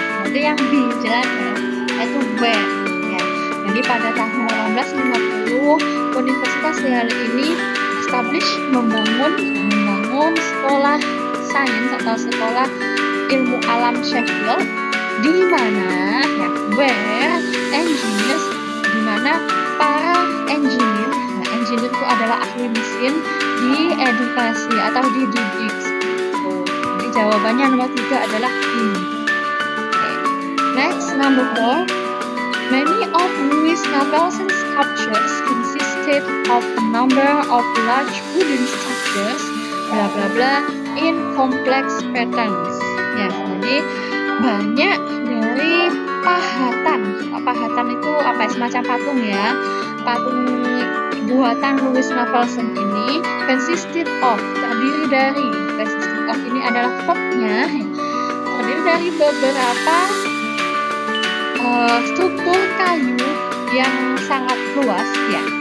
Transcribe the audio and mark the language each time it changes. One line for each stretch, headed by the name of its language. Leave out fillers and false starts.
Indonesian: Itu yang B jelas ya, yaitu where ya. Jadi pada tahun 1850 Universitas Yale ini membangun sekolah sains atau sekolah ilmu alam Sheffield, di mana ya,
English: where engineers,
Indonesian: di mana para engineer, nah, engineer itu adalah ahli mesin, di edukasi atau dididik. Jadi jawabannya nomor 3 adalah ini.
English: Next, number 4. Many of Louis Napoleon's sculptures consisted of a number of large wooden structures, bla bla bla, in complex patterns.
Indonesian: Ya, jadi banyak dari pahatan. Pahatan itu apa? Semacam patung ya. Patung buatan Louis Napoleon ini consisted of, terdiri dari, consisted of ini adalah verbnya, terdiri dari beberapa struktur kayu yang sangat luas ya.